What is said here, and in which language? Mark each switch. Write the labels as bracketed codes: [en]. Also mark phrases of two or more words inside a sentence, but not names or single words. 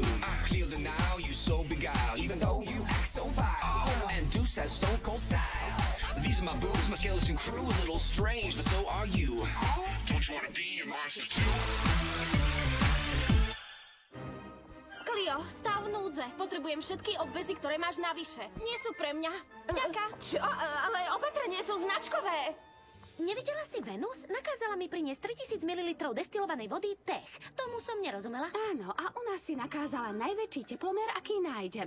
[en] I clear the now, you so beguiled. Even though you act so vile. And Deuce has stone cold style. These are my boobs, my skeleton crew. A little strange, but so are you. Don't you wanna be a monster too? [sk] Cleo, stav núdze. Potrebujem všetky obvezy, ktoré máš navyše. Nie sú pre mňa. Ďaká. Čo? Ale opatrenie sú značkové. Nevidela si Venus? Nakázala mi priniesť 3000 ml destilovanej vody Tech. Tomu som nerozumela. Áno, a u nás si nakázala najväčší teplomer, aký nájdeme.